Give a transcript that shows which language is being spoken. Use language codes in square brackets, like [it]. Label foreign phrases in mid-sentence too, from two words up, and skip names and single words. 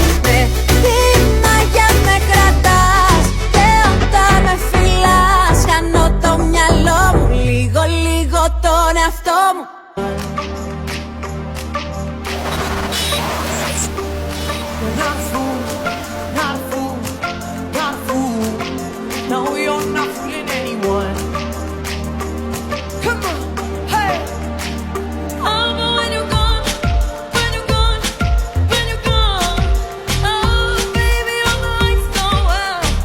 [el] Με τι μαγιά με κρατάς και όταν με φυλάς, χάνω το μυαλό μου, λίγο λίγο τον εαυτό μου. [en] Not a fool, not a fool, not a fool. No, you're not fooling anyone. Come on, hey. Oh, but when you're gone, when you're gone, when you're gone, oh, baby, all the lights go out.